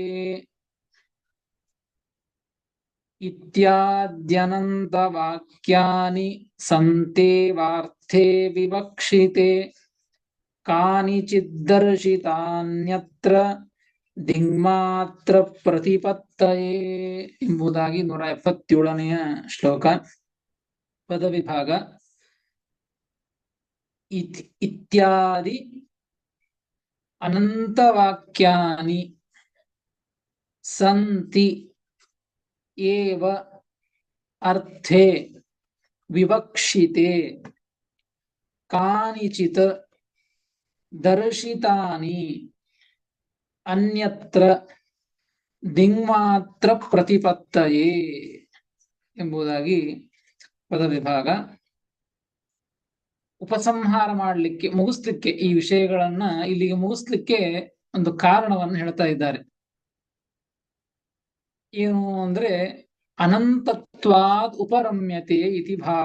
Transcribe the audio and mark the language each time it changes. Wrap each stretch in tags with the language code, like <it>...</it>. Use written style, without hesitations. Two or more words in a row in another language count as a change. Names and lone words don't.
<sa>ಇತ್ಯಾದ್ಯನಂತ ವಾಕ್ಯಾನಿ ಸಂತೇವಾರ್ಥೇ ವಿವಕ್ಷಿತೆ ಕಾನಿಚಿದ್ದರ್ಶಿತಾನ್ಯತ್ರ ದಿಗ್ಮಾತ್ರ ಪ್ರತಿಪತ್ತಯೇ</sa> <kn>ಎಂಬುದಾಗಿ 177ನೆಯ ಶ್ಲೋಕ. ಪದವಿಭಾಗ.</kn> <sa>ಇತ್ಯಾದಿ ಅನಂತವಾಕ್ಯಾನಿ ಸಂತಿ ಏವ ಅರ್ಥೇ ವಿವಕ್ಷಿತೆ ಕಾನಿಚಿತ್ ದರ್ಶಿತಾನಿ ಅನ್ಯತ್ರ ದಿಗ್ಮಾತ್ರ ಪ್ರತಿಪತ್ತಯೇ</sa> <kn>ಎಂಬುದಾಗಿ ಪದವಿಭಾಗ. ಉಪಸಂಹಾರ ಮಾಡಲಿಕ್ಕೆ, ಮುಗಿಸ್ಲಿಕ್ಕೆ, ಈ ವಿಷಯಗಳನ್ನ ಇಲ್ಲಿಗೆ ಮುಗಿಸ್ಲಿಕ್ಕೆ ಒಂದು ಕಾರಣವನ್ನು ಹೇಳ್ತಾ ಇದ್ದಾರೆ. ಏನು ಅಂದ್ರೆ</kn> <sa>ಅನಂತತ್ವಾದ್ ಉಪರಮ್ಯತೆ ಇತಿ ಭಾವ.</sa>